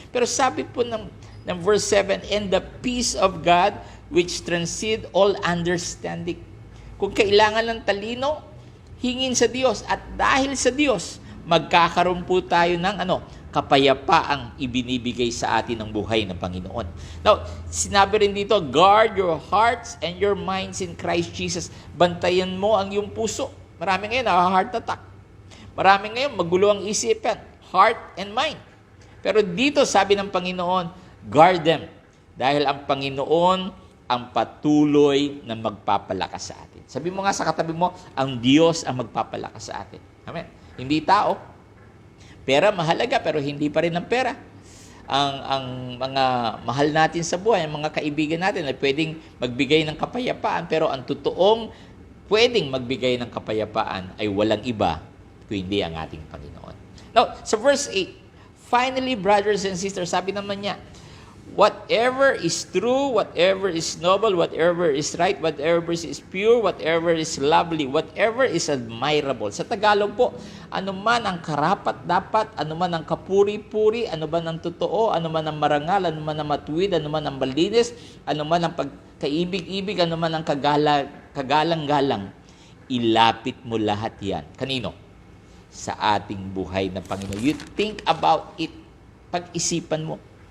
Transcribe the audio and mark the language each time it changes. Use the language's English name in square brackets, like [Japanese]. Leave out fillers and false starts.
[Filipino] Pero sabi po ng verse 7, [English] and the peace of God which transcend all understanding. [Filipino] Kung kailangan ng talino, hingin sa Diyos. At dahil sa Diyos, magkakaroon po tayo ng kapayapaang ibinibigay sa atin ng buhay ng Panginoon. [English] Now, [Filipino] sinabi rin dito, [English] guard your hearts and your minds in Christ Jesus. [Filipino] Bantayan mo ang iyong puso. Marami ngayon heart attack. Marami ngayon magulo ang isipan, [English] heart and mind. [Filipino] Pero dito sabi ng Panginoon, [English] guard them. [Filipino] Dahil ang Panginoon ang patuloy na magpapalakas sa atin. Sabi mo nga sa katabi mo, ang Diyos ang magpapalakas sa atin. Amen. Hindi tao. Pera mahalaga pero hindi pa rin ang pera. Ang mga mahal natin sa buhay, ang mga kaibigan natin ay pwedeng magbigay ng kapayapaan, pero ang totoong pwedeng magbigay ng kapayapaan ay walang iba kundi ang ating Panginoon. [English] Now, sa verse 8, finally, brothers and sisters, [Filipino] sabi naman niya, [English] whatever is true, whatever is noble, whatever is right, whatever is pure, whatever is lovely, whatever is admirable. [Filipino] Sa Tagalog po, anuman ang karapat-dapat, anuman ang kapuri-puri, anuman ang totoo, anuman ang marangal, anuman ang matuwid, anuman ang malinis, anuman ang pagkaibig-ibig, anuman ang kagalang-galang, ilapit mo lahat yan. Kanino? Sa ating buhay na Panginoon. [English] You think about it. [Filipino] Pag-isipan mo.